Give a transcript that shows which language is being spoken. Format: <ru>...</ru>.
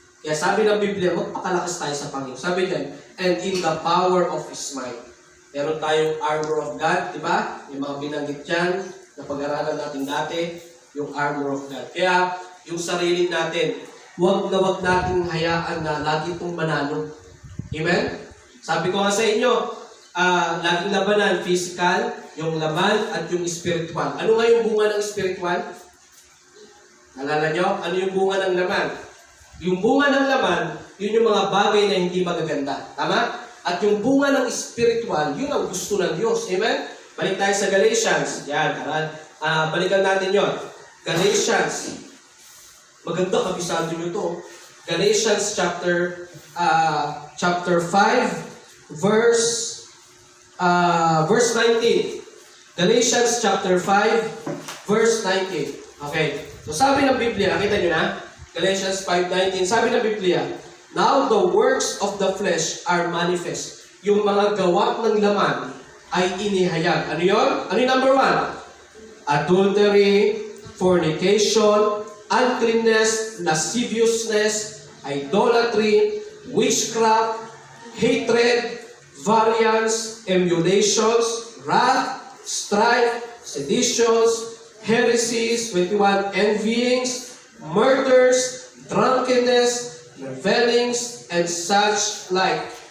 <tl>Kaya sabi ng Biblia, magpakalakas tayo sa Panginoon. Sabi diyan,</tl> <en>and in the power of His might.</en> <tl>Meron tayong armor of God, diba? Yung mga binanggit dyan, na pag-aralan natin dati, yung armor of God. Kaya, yung sarili natin, huwag na huwag nating hayaan na lagi itong manalo. Amen? Sabi ko nga sa inyo, laging labanan, physical, yung laman, at yung spiritual. Ano nga yung bunga ng spiritual? Nalala nyo? Ano yung bunga ng laman? Yung bunga ng laman, yun yung mga bagay na hindi magaganda. Tama? At yung bunga ng spiritual, yun ang gusto ng Diyos. Amen? Balik tayo sa Galatians. Yan, balikan natin yon. Galatians. Maganda, kabisado nyo to. Galatians chapter 5, verse 19. Galatians chapter 5, verse 19. Okay. So sabi ng Biblia, nakita nyo na?</tl> <en>Galatians 5:19,</en> <tl>sabi ng Biblia,</tl> <en>now the works of the flesh are manifest.</en> <tl>Yung mga gawa ng laman ay inihayag. Ano yun? Ano yung number 1?</tl> <en>Adultery, fornication, uncleanness, lasciviousness, idolatry, witchcraft, hatred, variance, emulations, wrath, strife, seditions, heresies, 21, envyings, murders, drunkenness, revelings, and such like,</en>